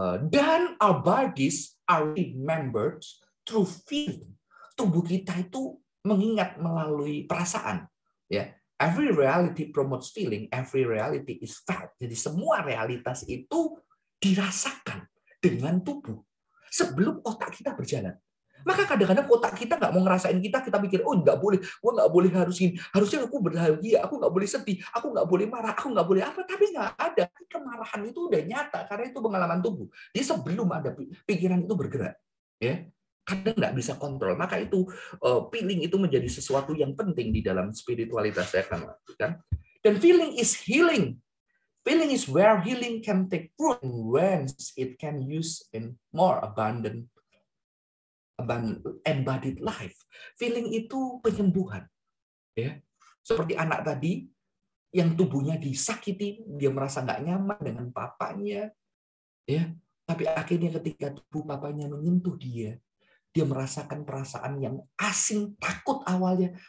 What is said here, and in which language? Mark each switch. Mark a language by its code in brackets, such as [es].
[id] Dan [en] our bodies are remembered through feeling. [id] Tubuh kita itu mengingat melalui perasaan. [en] Every reality promotes feeling, every reality is felt. [id] Jadi semua realitas itu dirasakan dengan tubuh sebelum otak kita berjalan. Maka kadang-kadang otak kita nggak mau ngerasain kita pikir, oh nggak boleh, gue nggak boleh harusnya aku berbahagia, aku nggak boleh sedih, aku nggak boleh marah, aku nggak boleh apa, tapi nggak ada. Kemarahan itu udah nyata karena itu pengalaman tubuh. Dia sebelum ada pikiran itu bergerak, kadang nggak bisa kontrol. Maka itu feeling itu menjadi sesuatu yang penting di dalam spiritualitas, saya akan lakukan. Dan [en] feeling is healing. Feeling is where healing can take root, whence it can use in more abundant embodied life. [id] Feeling itu penyembuhan. Seperti anak tadi yang tubuhnya disakiti, dia merasa nggak nyaman dengan papanya. Tapi akhirnya ketika tubuh papanya menyentuh dia, Dia merasakan perasaan yang asing, takut awalnya.